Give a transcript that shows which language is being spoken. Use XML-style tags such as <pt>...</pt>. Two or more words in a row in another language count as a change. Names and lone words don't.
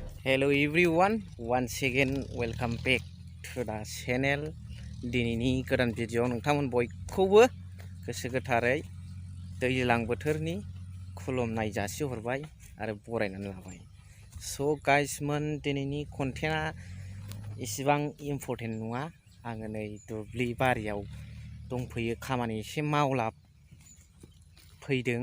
<en>Hello everyone, once again welcome back to the channel.</en> <brx>दिनैनि गोदान भिडिअ नोंथांमोन बयखौबो गोसो गोथारै दैज्लां बोथोरनि खुलुमनाय जासिहरबाय आरो बरायनानै लाबाय। सो गाइसमोन, दिनैनि कन्टेन्टआ इसेबां इम्पर्टेन्ट नङा। आङो नै दुब्लि बारियाव दंफैयो, खामानि एसे मावला फैदों।</brx>